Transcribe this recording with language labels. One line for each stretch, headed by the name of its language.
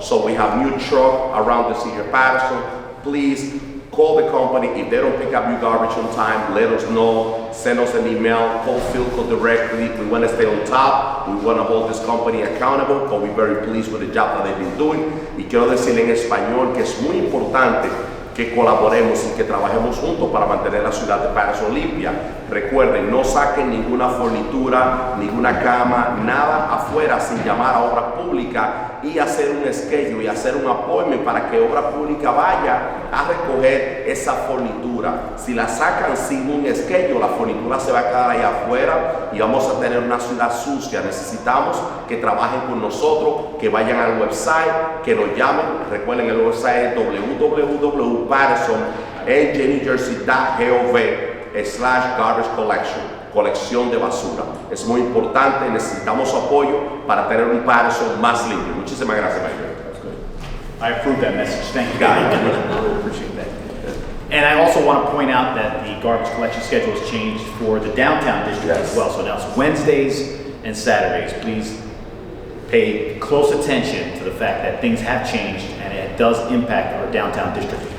English: So we have new truck around the city of Paterson. Please call the company. If they don't pick up your garbage on time, let us know. Send us an email, call Philco directly. We want to stay on top. We want to hold this company accountable, but we're very pleased with the job that they've been doing.
Spanish: Y quiero decirle en español que es muy importante que colaboremos y que trabajemos juntos para mantener la ciudad de Paterson limpia. Recuerden, no saquen ninguna fornitura, ninguna cama, nada afuera sin llamar a obra pública y hacer un schedule y hacer un appointment para que obra pública vaya a recoger esa fornitura. Si la sacan sin un schedule, la fornitura se va a quedar ahí afuera y vamos a tener una ciudad sucia. Necesitamos que trabajen con nosotros, que vayan al website, que nos llamen. Recuerden, el website es www.patersonnjnewjersey.gov/garbage collection, colección de basura. Es muy importante, necesitamos su apoyo para tener un Paterson más limpio. Muchísimas gracias, Mayor.
English: I approve that message. Thank you. I appreciate that. And I also want to point out that the garbage collection schedule has changed for the downtown district as well. So now it's Wednesdays and Saturdays. Please pay close attention to the fact that things have changed and it does impact our downtown district.